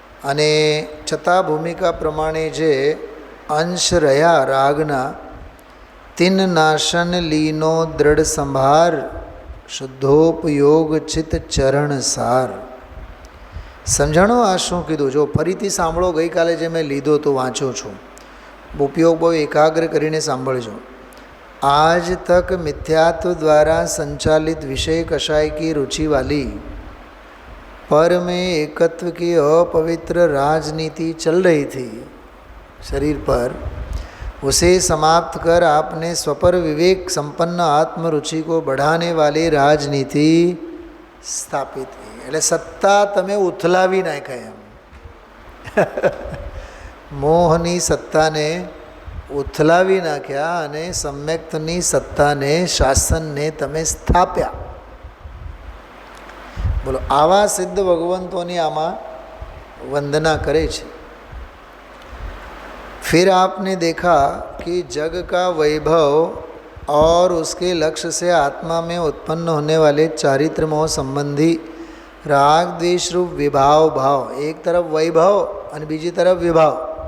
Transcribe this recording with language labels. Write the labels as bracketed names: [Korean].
[Gujarati] અને છતાં ભૂમિકા પ્રમાણે જે અંશ રહ્યા રાગના [Hindi] તિન નાશન લીનો દ્રઢ સંભાર શુદ્ધોપયોગ ચિત્ત ચરણ સાર. [Gujarati] સમજાણો આ શું કીધું? જો ફરીથી સાંભળો, ગઈકાલે જે મેં લીધો તો વાંચો છું, ઉપયોગ બહુ એકાગ્ર કરીને સાંભળજો. [Hindi] आज तक मिथ्यात्व द्वारा संचालित विषय कषाय की रुचि वाली पर में एकत्व की अपवित्र राजनीति चल रही थी शरीर पर, उसे समाप्त कर आपने स्वपर विवेक संपन्न आत्मरुचि को बढ़ाने वाली राजनीति स्थापित की. [Gujarati] એટલે સત્તા તમે ઉથલાવી નાખ્યા એમ. મોહની સત્તાને ઉથલાવી નાખ્યા અને સમ્યક્તની સત્તાને, શાસનને તમે સ્થાપ્યા. બોલો, આવા સિદ્ધ ભગવંતોની આમાં વંદના કરે છે. [Hindi] फिर आपने देखा कि जग का वैभव और उसके लक्ष्य से आत्मा में उत्पन्न होने वाले चारित्र मोह संबंधी राग द्वेष रूप विभाव भाव, एक तरफ वैभव और बीजी तरफ विभाव.